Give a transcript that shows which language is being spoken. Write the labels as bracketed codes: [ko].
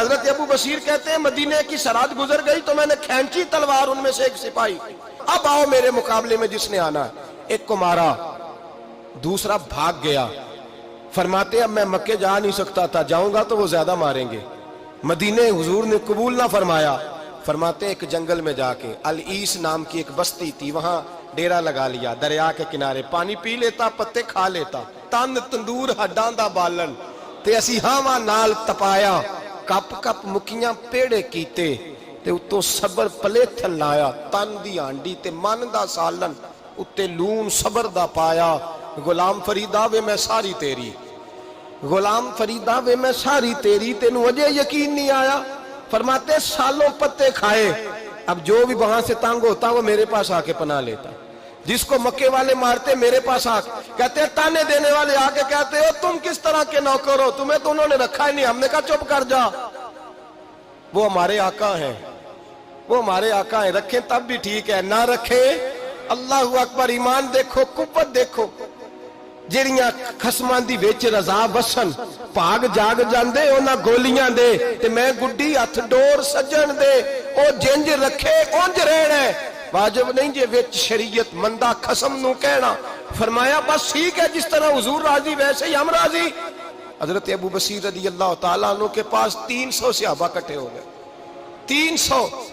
[ur] حضرت ابو بصیر کہتے ہیں مدینے کی سرحد گزر گئی تو میں نے کھینچی تلوار، ان میں سے ایک سپاہی اب آؤ میرے مقابلے میں جس نے آنا ہے. ایک کو مارا، دوسرا بھاگ گیا. فرماتے اب میں مکے جا نہیں سکتا تھا، جاؤں گا تو وہ زیادہ ماریں گے. مدینے حضور نے قبول نہ فرمایا. فرماتے ایک جنگل میں جا کے العیس نام کی ایک بستی تھی، وہاں ڈیرا لگا لیا. دریا کے کنارے پانی پی لیتا، پتے کھا لیتا. [pa] تن تندور ہڈاں دا بالن تے اسی ہاواں نال تپایا. کپ کپ مکیاں پیڑے کیتے تے اتوں صبر پلیتھن لایا. تن دی ہانڈی تے من دا سالن اتے لون صبر دا پایا. غلام فریدا وے میں ساری تیری، غلام فریدا وے میں ساری تیری، تینوں اجے یقین نہیں آیا. [ur] فرماتے سالوں پتے کھائے. اب جو بھی وہاں سے تنگ ہوتا وہ میرے پاس آ کے پناہ لیتا. جس کو مکے والے مارتے میرے پاس آ کہتے ہیں، تانے دینے والے آ کے کہتے ہو تم کس طرح کے نوکر ہو، تمہیں تو انہوں نے رکھا ہی نہیں. ہم نے کہا چپ کر جا، وہ ہمارے آقا ہیں، وہ ہمارے آقا ہیں. رکھیں تب بھی ٹھیک ہے، نہ رکھیں اللہ اکبر. ایمان دیکھو، قوت دیکھو. [pa] جیڑیاں خسماں دی وچ رضا وسن بھاگ جاگ جاندے انہاں گولیاں دے تے میں گڈی ہتھ ڈور سجن دے. او جنج رکھے اونج رہنا ہے، واجب نہیں جے وچ شریعت مندہ خسم نو کہنا. [ur] فرمایا بس ٹھیک ہے، جس طرح حضور راضی ویسے ہی ہم راضی. حضرت ابو بصیر رضی اللہ تعالیٰ عنہ کے پاس 300 صحابہ کٹھے ہو گئے. 300